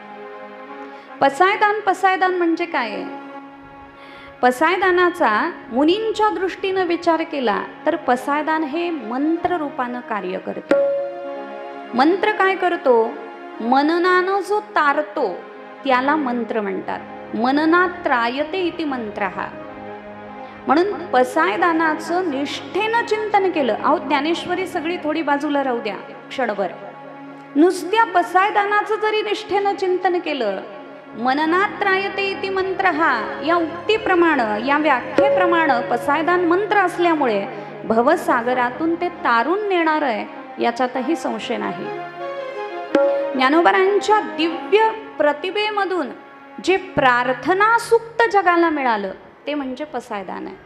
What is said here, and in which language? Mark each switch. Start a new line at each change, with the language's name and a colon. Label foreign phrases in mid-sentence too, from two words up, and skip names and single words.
Marathi: पसायदान म्हणजे काय? पसायदानाचा मुनींच्या दृष्टीनं विचार केला तर पसायदान हे मंत्र रूपानं कार्य करतं। मंत्र काय करतो? मननानं जो तारतो त्याला मंत्र म्हणतात।
Sanskrit: मननात त्रायते इति मंत्रः.
Marathi: म्हणून पसायदानाचं निष्ठेनं चिंतन केलं. अहो ज्ञानेश्वरी सगळी थोडी बाजूला राहू द्या क्षणभर. नुसत्या पसायदानाचं जरी निष्ठेनं चिंतन केलं,
Sanskrit: मननात त्रायते इति मंत्रः
Marathi: या उक्तीप्रमाणे, या व्याख्येप्रमाणे पसायदान मंत्र असल्यामुळे भवसागरातून ते तारून नेणार आहे याच्यातही संशय नाही. ज्ञानोबांच्या दिव्य प्रतिभेमधून जे प्रार्थना सूक्त जगाला मिळालं ते म्हणजे पसायदान आहे.